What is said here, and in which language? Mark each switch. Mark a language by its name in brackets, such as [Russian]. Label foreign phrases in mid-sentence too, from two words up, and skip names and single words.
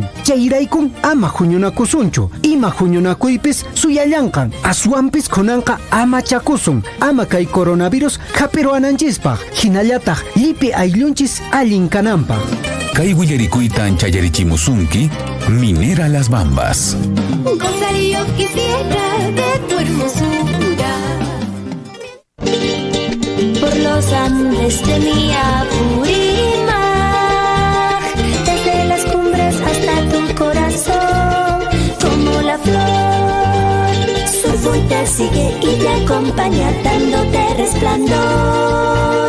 [Quechua] Chayraykun ama huñunakusunchu, ima huñunakuypis suyallanqan, aswanpis kunanqa ama chakusun, ama kay coronavirus hapiruananchispaq, hinallataq llipi ayllunchis allin kananpaq. Kay willarikuytan chayarichimusunki, Minera Las Bambas. [Spanish] Gozar yo quisiera de tu hermosura. Por los Andes de mi Apurímac, desde las cumbres hasta tu corazón, como la flor, Surfo te sigue y te acompaña dándote resplandor.